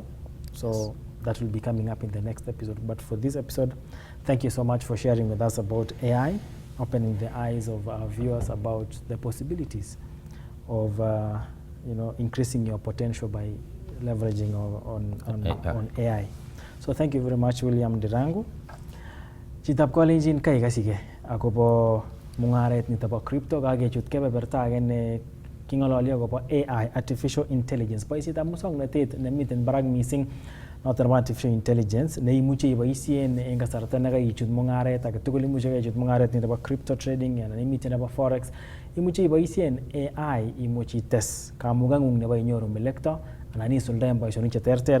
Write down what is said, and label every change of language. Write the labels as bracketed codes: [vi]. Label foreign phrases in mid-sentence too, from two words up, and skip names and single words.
[en] So that will be coming up in the next episode. But for this episode, thank you so much for sharing with us about AI, opening the eyes of our viewers about the possibilities of increasing your potential by leveraging on AI. So thank you very much, William Ndirangu. [kln] Chitab kolenjin kai kasike akobo mungaret nitabo crypto kagechut kebeberta age ne kingololi akobo AI, [en] artificial intelligence. [kln] Boisietab musoknotet nemiten barak mising noton [en] artificial intelligence [kln] ne imuche iboisien en kasarta ne kaichut mungaret age tugul, imuche kaichut mungaret nitabo [en] crypto trading [kln] anan imiten nebo forex, imuche iboisien AI, imuche ites kamugangung nebo inyoru melekto anan isuldaen boisionik cheterter.